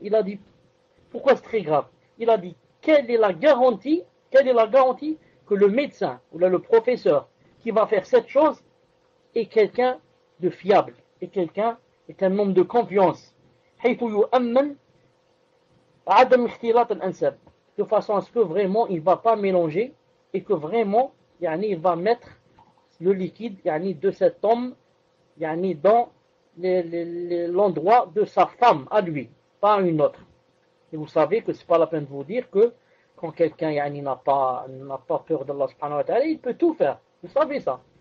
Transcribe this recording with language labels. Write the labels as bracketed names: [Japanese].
[French] Il a dit, pourquoi c'est très grave? Il a dit, quelle est la garantie que le médecin ou le professeur qui va faire cette chose est quelqu'un de fiable, et quelqu'un est un homme de confiance. [Arabic] حيث يؤمن عدم اختلاط الأنساب. [French] De façon à ce que vraiment il ne va pas mélanger et que vraiment il va mettre le liquide de cet homme dans l'endroit de sa femme à lui, pas à une autre. Et vous savez que ce n'est pas la peine de vous dire que quand quelqu'un n'a pas peur d'Allah subhanahu wa ta'ala, il peut tout faire. Vous savez ça.